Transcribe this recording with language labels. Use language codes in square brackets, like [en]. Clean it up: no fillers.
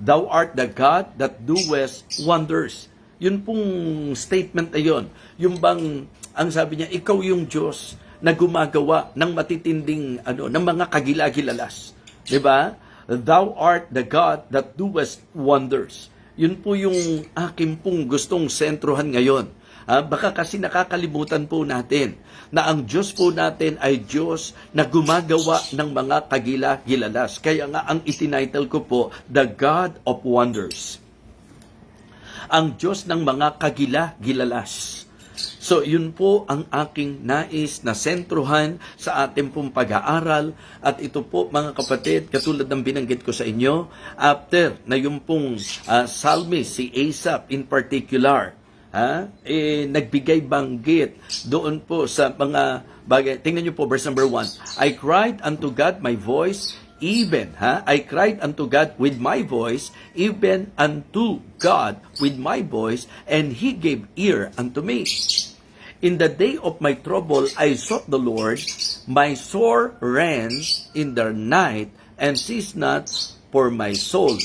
[en] Thou art the God that doest wonders. [tl] Yun pong statement na yun. Yung bang, ang sabi niya, ikaw yung Diyos na gumagawa ng matitinding, ng mga kagilagilalas. Diba? [en] Thou art the God that doest wonders. [tl] Yun po yung akin pong gustong sentrohan ngayon. Baka kasi nakakalimutan po natin na ang Diyos po natin ay Diyos na gumagawa ng mga kagila-gilalas. Kaya nga ang itinitle ko po, The God of Wonders. Ang Diyos ng mga kagila-gilalas. So, yun po ang aking nais na sentruhan sa ating pong pag-aaral. At ito po, mga kapatid, katulad ng binanggit ko sa inyo, after na yung pong psalmist, si Asaph in particular, nagbigay banggit doon po sa mga bagay. Tingnan niyo po, verse number 1. [en] I cried unto God my voice, I cried unto God with my voice, even unto God with my voice, and He gave ear unto me. In the day of my trouble, I sought the Lord. My sore ran in the night, and ceased not for my soul.